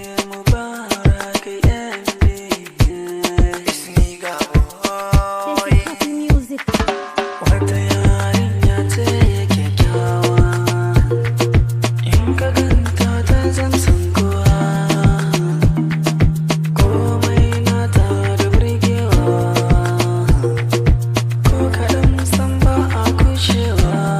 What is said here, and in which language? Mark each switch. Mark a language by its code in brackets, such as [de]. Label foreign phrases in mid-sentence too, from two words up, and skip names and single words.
[en] Mubarak MD. It's me, God. This is happy music. [ha] Wata yarinya ce kyakkyawa. In ka ganta ta zam san kowa. Komai nata da burgewa. Ko kaɗan san ba a kushewa.